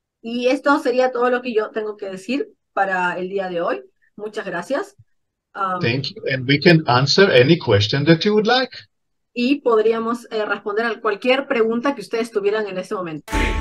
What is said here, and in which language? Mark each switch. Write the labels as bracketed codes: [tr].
[es] Y esto sería todo lo que yo tengo que decir para el día de hoy. Muchas gracias. [en] Thank you. And we can answer any question that you would like. [es] Y podríamos responder a cualquier pregunta que ustedes tuvieran en este momento.